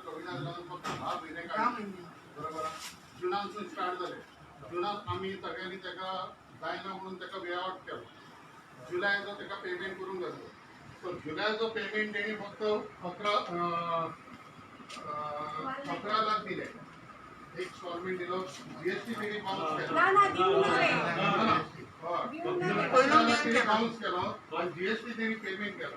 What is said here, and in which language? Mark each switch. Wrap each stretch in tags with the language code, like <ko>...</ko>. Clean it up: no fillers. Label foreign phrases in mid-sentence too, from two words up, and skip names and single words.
<mr>जाऊन फक्त 10 महिने काढले बरोबर.</mr> <kok>जुनांसून स्टार्ट झाले. जुनात आम्ही सगळ्यांनी त्याका जायना म्हणून त्याका वेआउट केलो. जुलयाचो त्याका पेमेंट करून घातलो. तर जुलयाचो पेमेंट तेणी फक्त 11 लाख दिले. एक इन्स्टॉलमेंट दिलो. जीएसटी तेणी बाउन्स केलो. बाउन्स केलो आणि जीएसटी तेणी पेमेंट केलो.</kok>